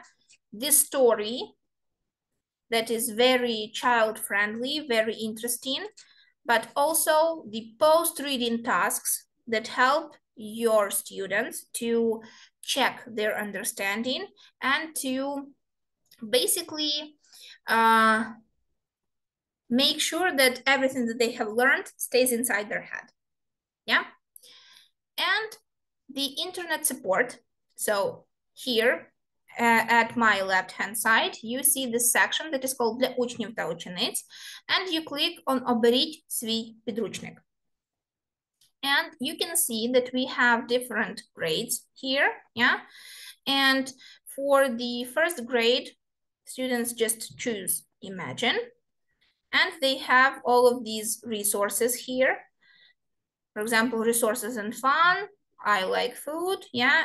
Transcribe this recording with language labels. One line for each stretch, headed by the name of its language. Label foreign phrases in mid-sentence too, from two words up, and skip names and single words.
English: This story that is very child-friendly, very interesting, but also the post-reading tasks that help your students to check their understanding and to basically make sure that everything that they have learned stays inside their head, yeah? And the internet support. So here at my left-hand side, you see this section that is called
Ukrainian: «Для учнів та учениць»,
English: and you click on
Ukrainian: «Оберіть свій підручник».
English: And you can see that we have different grades here, yeah? And for the first grade, students just choose Imagine, and they have all of these resources here. For example, resources and fun, I like food, yeah?